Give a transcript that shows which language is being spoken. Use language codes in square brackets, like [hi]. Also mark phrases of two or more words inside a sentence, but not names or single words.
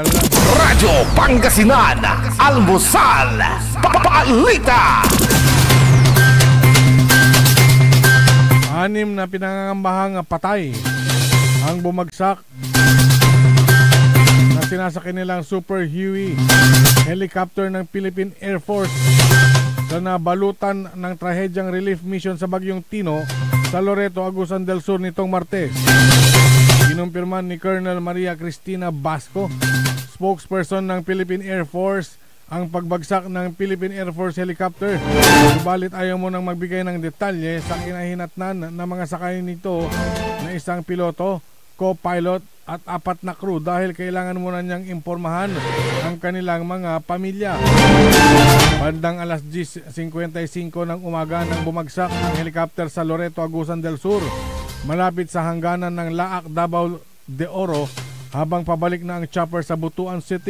[tl] Radyo Pangasinan, Almusal, Balita. 6 na pinangangambahang patay ang bumagsak na sinasakyan nilang Super Huey helicopter ng Philippine Air Force sa nabalutan ng trahedyang relief mission sa Bagyong Tino sa Loreto, Agusan del Sur nitong Martes. Kinumpirman ni Colonel Maria Cristina Basco, spokesperson ng Philippine Air Force, ang pagbagsak ng Philippine Air Force helicopter. Subalit ayaw mo nang magbigay ng detalye sa kinahinatnan ng mga sakay nito na isang piloto, co-pilot at 4 na crew dahil kailangan muna niyang impormahan ang kanilang mga pamilya. Bandang alas 10:55 ng umaga nang bumagsak ang helicopter sa Loreto, Agusan del Sur, malapit sa hangganan ng Laak, Davao de Oro, habang pabalik na ang chopper sa Butuan City.